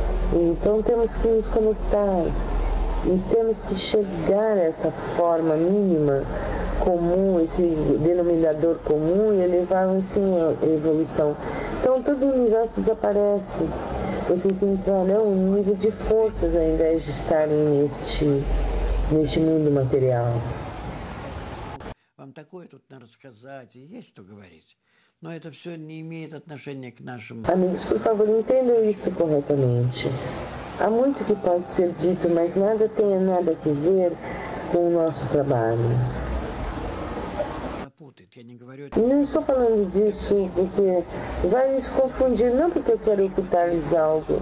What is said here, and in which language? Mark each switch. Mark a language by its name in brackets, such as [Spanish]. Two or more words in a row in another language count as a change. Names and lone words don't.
[Portuguese] Então temos que nos conectar e temos que chegar a essa forma mínima comum, esse denominador comum e elevá-lo sim à evolução. Então todo o universo desaparece. Vocês entrarão em nível de forças ao invés de estarem neste mundo material. [Russian] Вам такое тут надо рассказать, и есть что говорить. Но это все не имеет отношения к нашему... [Portuguese] Amigos, por favor, entendam isso corretamente. Há muito que pode ser dito, mas nada tem nada a ver com o nosso trabalho. Não estou falando disso porque vai os confundir, não porque eu quero ocultar-lhes algo.